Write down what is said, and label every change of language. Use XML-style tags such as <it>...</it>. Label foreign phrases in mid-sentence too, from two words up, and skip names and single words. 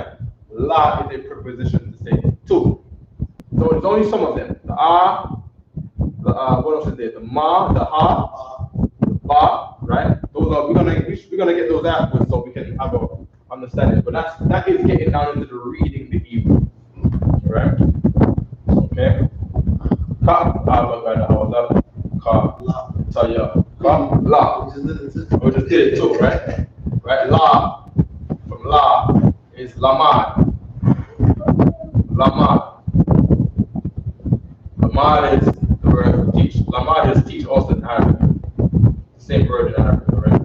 <en>La is a preposition to say to. So it's only some of them. The what else is there? The ma, the ha, the ba, right? Those are we're gonna get those afterwards so we can have a understanding. But that is getting down into the reading the Hebrew, right? Okay. Ka, la. We just did it too, right? Right? La, from la is lamad. Lamad. Lamad is the word teach. Lamad is teach also in Arabic. Same word in Arabic, right?</en>